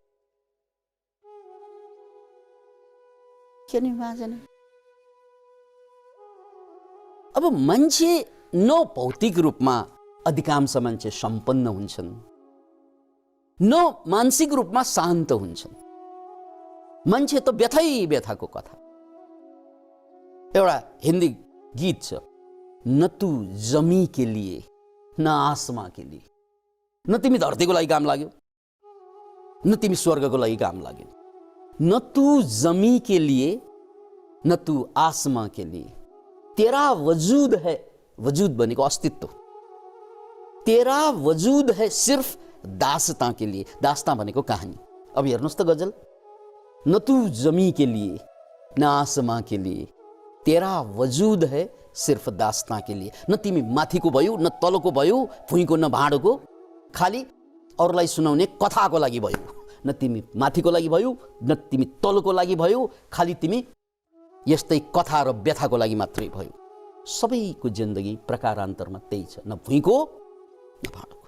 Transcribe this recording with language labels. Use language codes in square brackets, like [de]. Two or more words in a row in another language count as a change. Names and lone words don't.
[ne] अब मान्छे न भौतिक रूपमा अधिकांश मान्छे सम्पन्न हुन्छन्, न मानसिक रूपमा शान्त हुन्छन्। मान्छे त व्यथै व्यथाको कथा। एउटा हिन्दी गीत छ, [hi] न तू जमी के लिए न आसमां के लिए। [ne] न तिमी धरतीको लागि काम लाग्यो, न तिमी स्वर्गको लागि काम लाग्यो। [hi] न तू जमी के लिए न तू आसमां के लिए, तेरा वजूद है, [ne] वजूद भनेको अस्तित्व, [hi] तेरा वजूद है सिर्फ दास्तां के लिए। [ne] दास्तां भनेको कहानी। अब हेर्नुहोस् त गजल, [hi] न तू जमी के लिए न आसमां के लिए, तेरा वजूद है सिर्फ दास्तां के लिए। [ne] न तिमी माथिको भयो, न तलको भयो, भुइँको न भाँडोको, खाली अरूलाई सुनाउने कथाको लागि भयो। न तिमी माथिको लागि भयो, न तिमी तलको लागि भयो, खाली तिमी यस्तै कथा र व्यथाको लागि मात्रै भयो। सबैको जिन्दगी प्रकारान्तरमा त्यही छ, न भुइँको न भाँडोको।